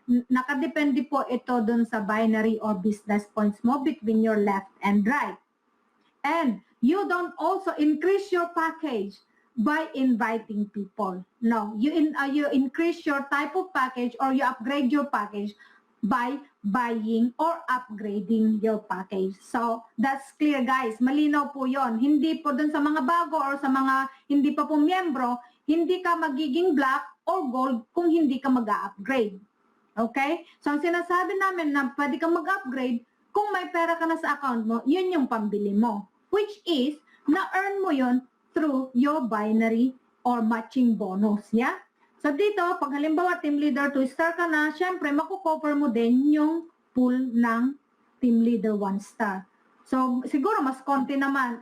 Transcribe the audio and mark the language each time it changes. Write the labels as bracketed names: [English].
[Filipino] Nakadepende po ito dun sa binary or business points mo between your left and right. [English] And you don't also increase your package by inviting people. No, you increase your type of package or you upgrade your package by buying or upgrading your package. So, that's clear guys. [Filipino] Malinaw po yon. Hindi po dun sa mga bago or sa mga hindi pa po miyembro, hindi ka magiging black or gold kung hindi ka mag-upgrade. Okay? So, ang sinasabi namin na pwede kang mag-upgrade, kung may pera ka na sa account mo, yun yung pambili mo. [English] Which is, na-earn mo yun through your binary or matching bonus. [Filipino] Yeah? So dito, pag halimbawa team leader 2-star ka na, syempre makukover mo din yung pool ng team leader 1-star. So siguro mas konti naman.